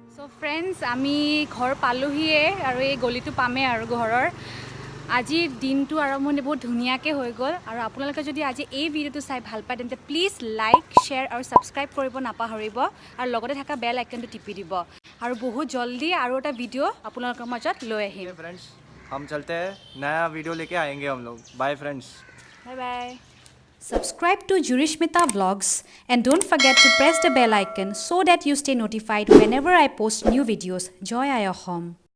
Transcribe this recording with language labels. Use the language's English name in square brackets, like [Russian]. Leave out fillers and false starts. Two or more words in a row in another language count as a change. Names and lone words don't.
[Assamese] ফ্ৰেণ্ডছ আমি ঘৰ পালোহিয়ে আৰু এই গলিটো পামেই আৰু ঘৰৰ আজিৰ দিনটো আৰম্ভণি বহুত ধুনীয়াকৈ হৈ গ'ল আৰু আপোনালোকে যদি আজি এই ভিডিঅ'টো চাই ভাল পায় তেন্তে [English] please like share [Assamese] আৰু ছাবস্ক্ৰাইব কৰিব নাপাহৰিব আৰু লগতে থকা [English] bell iconটো [Assamese] টিপি দিব আৰু বহুত জলদি আৰু এটা ভিডিঅ' আপোনালোকৰ মাজত লৈ আহিম [Hindi] फ्रेंड्स हम चलते हैं नया वीडियो लेके आएंगे हम लोग [English] bye friends bye bye Subscribe to Jurishmita Vlogs and don't forget to press the bell icon so that you stay notified whenever I post new videos. [Assamese] Joy Ayahom.